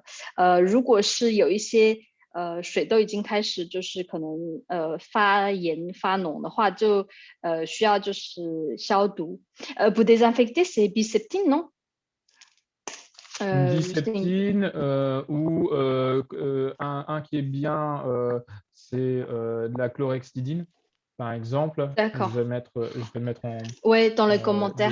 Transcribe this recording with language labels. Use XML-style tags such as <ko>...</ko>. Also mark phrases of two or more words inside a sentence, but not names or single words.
<zh>如果是有一些水痘已经开始就是可能发炎发脓的话，就需要就是消毒。</zh> <fr>Pour désinfecter, c'est Biseptine, non? Biseptine ou un qui est bien, c'est de la chlorhexidine, par exemple. D'accord. Je vais le mettre en Ouais, dans les commentaires</fr>